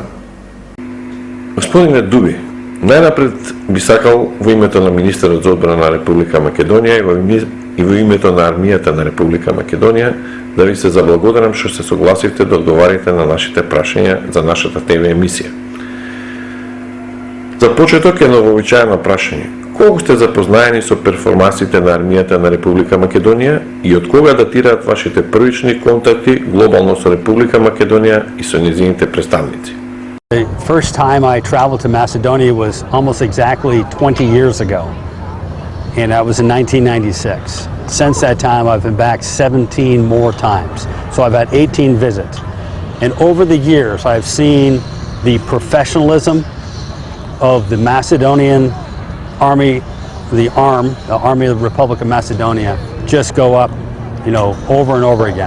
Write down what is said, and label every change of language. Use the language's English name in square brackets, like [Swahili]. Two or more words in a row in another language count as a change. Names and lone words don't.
[Macedonian] Господине Дуби, најнапред би сакал во името на Министерот за одбрана на Република Македонија и во името на армијата на Република Македонија да ви се заблагодарам што се согласивте да одговарите на нашите прашања за нашата ТВ емисија. За почеток е новообичаено прашање. Колку сте запознаени со перформансите на армијата на Република Македонија и од кога датираат вашите првични контакти глобално со Република Македонија и со нејзините представници? [English] The first time I traveled to Macedonia was almost exactly 20 years ago, and that was in 1996. Since that time, I've been back 17 more times, so I've had 18 visits. And over the years, I've seen the professionalism of the Macedonian Army, the Army of the Republic of Macedonia, just go up, over and over again.